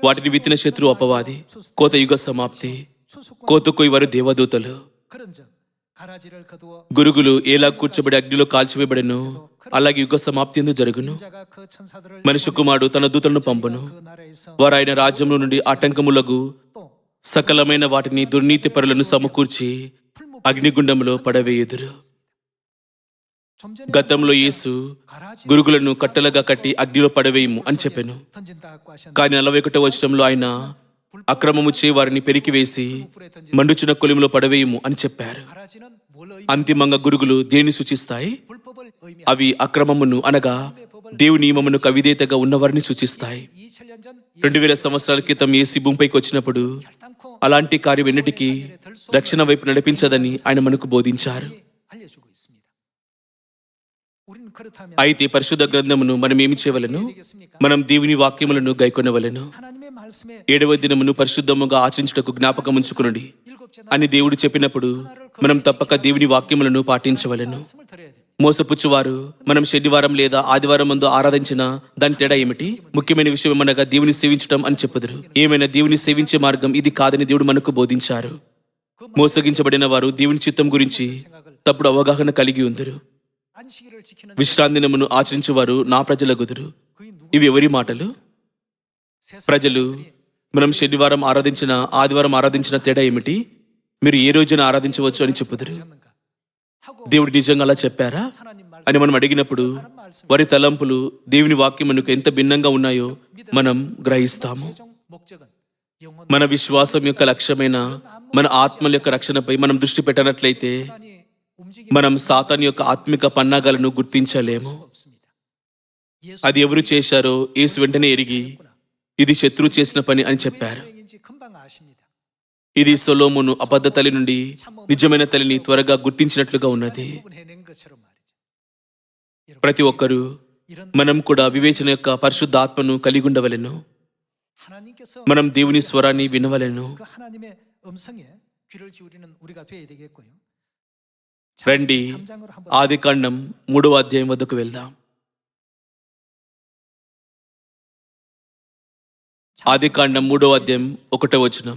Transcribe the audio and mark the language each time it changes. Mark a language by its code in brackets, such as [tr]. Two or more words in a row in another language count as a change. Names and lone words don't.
[te] వాటిని విత్తిన శత్రు అపవాది, కోత యుగ సమాప్తి, [ko] 추수꾼 [te] కోత కొయ్యవారు దేవదూతలు. [ko] 그런즉 가라지를 거두어 [te] గురుగులు ఎలా కూర్చోబడి అగ్నిలో కాల్చివేయబడెను అలాగే యుగ సమాప్తి యందు జరుగును. [ko] 자가 그 천사들을 [te] మనిషి కుమారుడు తన దూతలను పంపును. [ko] 그 나라에서 [te] వారు ఆయన రాజ్యంలో నుండి ఆటంకములకు [ko] 또 [te] సకలమైన వాటిని దుర్నీతి పరులను సమకూర్చి అగ్నిగుండంలో పడవేయుదురు. [ko] 좀 전에 [te] గతంలో యేసు [ko] 가라지 [te] గురుగులను కట్టెలుగా కట్టి అగ్నిలో పడవేయము అని చెప్పాను. [ko] 던진다고 하셨는데 [te] కానీ 41వ వచనంలో ఆయన అక్రమము చే వారిని పెరికివేసి [ko] 불에 던진 [te] మండుచున్న కొలిమిలో పడవేయము అని చెప్పారు. [ko] 가라지는 뭘 의미? [te] అంతిమంగా గురుగులు దేనిని సూచిస్తాయి? [ko] 불법을 의미. [te] అవి అక్రమమును అనగా దేవుని నియమమునకు అవిధేయతగా ఉన్నవారిని సూచిస్తాయి. [ko] 2000년 전 [te] 2000 సంవత్సరాల క్రితం యేసు భూమిపైకి వచ్చినప్పుడు [ko] 결단코 [te] అలాంటి కార్యం ఎన్నిటికీ రక్షణ వైపు నడిపించదని ఆయన మనకు బోధించారు. [ko] 알려주고 있습니다. 우리는 그렇다면 [te] అయితే పరిశుద్ధ గ్రంథమును మనం ఏమి చేయవలెను? [ko] 되겠습니까? [te] మనం దేవుని వాక్యములను గైకొనవలెను. [ko] 하나님의 말씀에 [te] 7వ దినమును పరిశుద్ధముగా ఆచరించుటకు జ్ఞాపకం ఉంచుకునుడి [ko] 일곱째 날 [te] అని దేవుడు చెప్పినప్పుడు మనం తప్పక దేవుని వాక్యములను పాటించవలెను. [ko] 말씀을 드려야 됩니다. [te] మోసపుచ్చువారు మనం శనివారం లేదా ఆదివారం ముందు ఆరాధించిన దాని తేడా ఏమిటి? ముఖ్యమైన విషయం ఏమనగా దేవుని సేవించటం అని చెప్పుదురు. ఏమైనా దేవుని సేవించే మార్గం ఇది కాదని దేవుడు మనకు బోధించారు. మోసగించబడిన వారు దేవుని చిత్తం గురించి తప్పుడు అవగాహన కలిగి ఉందరు. [ko] 안식일을 지키는 [te] విశ్రాంతి దినమును ఆచరించువారు నా ప్రజలగుదురు. [ko] 그의 누구 [te] ఇవి ఎవరి మాటలు? ప్రజలు మనం శనివారం ఆరాధించిన ఆదివారం ఆరాధించిన తేడా ఏమిటి? మీరు ఏ రోజున ఆరాధించవచ్చు అని చెప్పుదురు. [ko] 하셨는가 하고 [te] దేవుడు నిజంగా అలా చెప్పారా [ko] 하나님 말씀 [te] అని మనం అడిగినప్పుడు వారి తలంపులు దేవుని వాక్యమునకు ఎంత భిన్నంగా ఉన్నాయో మనం గ్రహిస్తాము. [ko] 최종 목적은 영혼 [te] మన విశ్వాసం యొక్క లక్ష్యమైన మన ఆత్మల యొక్క రక్షణపై మనం దృష్టి పెట్టనట్లయితే [ko] 하나님 움직임 [te] మనం సాతాను యొక్క ఆత్మిక పన్నాగాలను గుర్తించలేము. [ko] 없습니다. 예수 [te] అది ఎవరు చేశారో యేసు వెంటనే ఎరిగి ఇది శత్రువు చేసిన పని అని చెప్పారు. [ko] 인지 금방 아십니다. [te] ఇది సొలొమోను అబద్ధ తల్లి నుండి నిజమైన తల్లిని త్వరగా గుర్తించినట్లుగా ఉన్నది. [ko] 구분해낸 것처럼 말이죠. [te] ప్రతి ఒక్కరూ [ko] 이런 [te] మనం కూడా వివేచన యొక్క పరిశుద్ధ ఆత్మను కలిగి ఉండవలెను. [ko] 하나님께서 [te] మనం దేవుని స్వరాన్ని వినవలెను. [ko] 그 하나님의 음성에 귀를 기울이는 우리가 되어야 되겠고요. [te] రండి, [ko] 3장으로 한번 [te] ఆదికాండం 3వ అధ్యాయం వద్దకు వెళ్దాం. ఆదికాండం 3వ అధ్యాయం 1వ వచనం.